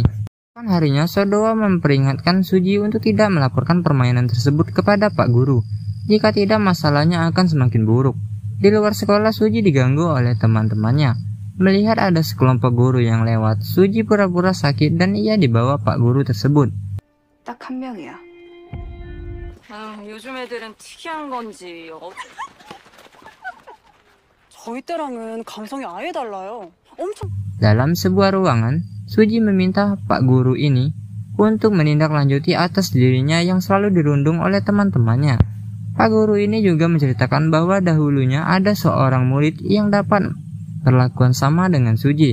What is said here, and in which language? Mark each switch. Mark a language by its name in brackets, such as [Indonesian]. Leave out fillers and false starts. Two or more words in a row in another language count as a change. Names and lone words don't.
[Indonesian] Harinya Sodoa memperingatkan Suji untuk tidak melaporkan permainan tersebut kepada Pak Guru. Jika tidak, masalahnya akan semakin buruk. Di luar sekolah, Suji diganggu oleh teman-temannya. Melihat ada sekelompok guru yang lewat, Suji pura-pura sakit dan ia dibawa Pak Guru tersebut. [Korean] 딱 한 명이야. 요즘 애들은 특이한 건지 저희 때랑은 감성이 아예 달라요. 엄청 [Indonesian] Dalam sebuah ruangan, Suji meminta Pak Guru ini untuk menindaklanjuti atas dirinya yang selalu dirundung oleh teman-temannya. Pak Guru ini juga menceritakan bahwa dahulunya ada seorang murid yang dapat perlakuan sama dengan Suji.